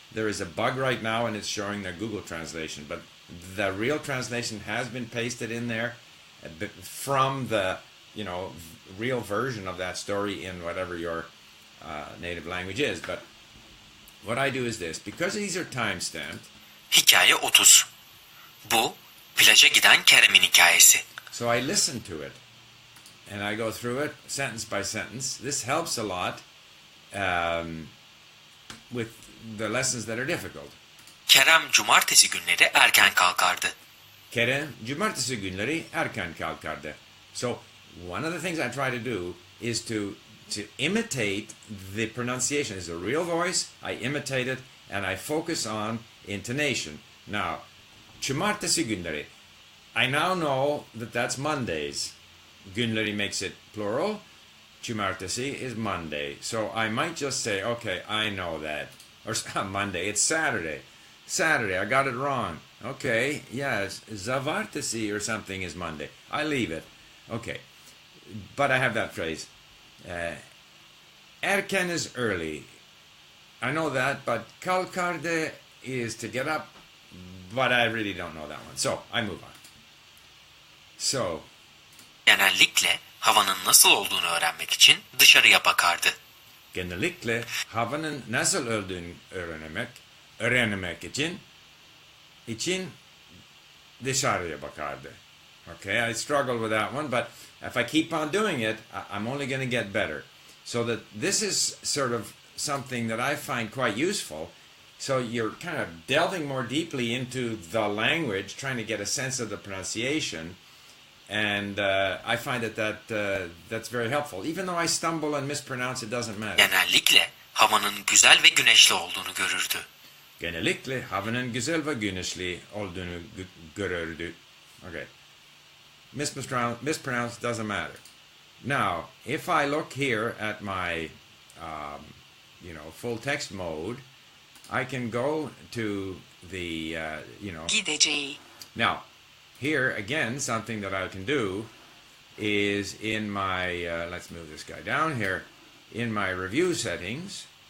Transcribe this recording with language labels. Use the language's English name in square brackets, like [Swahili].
[English] There is a bug right now, and it's showing the Google translation, but the real translation has been pasted in there from the real version of that story in whatever your native language is. But what I do is this, because these are time-stamped. [Turkish] Hikaye 30. Bu, plaja giden Kerem'in hikayesi. [English] So I listen to it, and I go through it sentence by sentence. This helps a lot with the lessons that are difficult. [Turkish] Kerem cumartesi günleri erken kalkardı. Kerem cumartesi günleri erken kalkardı. [English] So one of the things I try to do is to imitate the pronunciation. It's a real voice. I imitate it, and I focus on intonation. Now, [Turkish] cumartesi günleri. [English] I now know that that's Mondays. Günleri makes it plural. Cumartesi is Monday. So I might just say, okay, I know that. Or Monday, it's Saturday. Saturday, I got it wrong. Okay, yeah, Zavartesi or something is Monday. I leave it. Okay, but I have that phrase. Erken is early. I know that, but kalkarde is to get up, but I really don't know that one. So, I move on. So, [Turkish] Genellikle havanın nasıl olduğunu öğrenmek için dışarıya bakardı. genellikle havanın nasıl olduğunu öğrenmek için dışarıya bakardı. [English] Okay, I struggle with that one, but if I keep on doing it, I'm only going to get better. So that this is sort of something that I find quite useful. So you're kind of delving more deeply into the language, trying to get a sense of the pronunciation. And I find that's very helpful. Even though I stumble and mispronounce, it doesn't matter. [Turkish] Genellikle havanın güzel ve güneşli olduğunu görürdü. Genellikle havanın güzel ve güneşli olduğunu görürdü. [English] Okay. Mispronounce doesn't matter. Now, if I look here at my, full text mode, I can go to the, [Turkish] Gideceği. [English] Now, here again, something that I can do is in my, let's move this guy down here, in my review settings.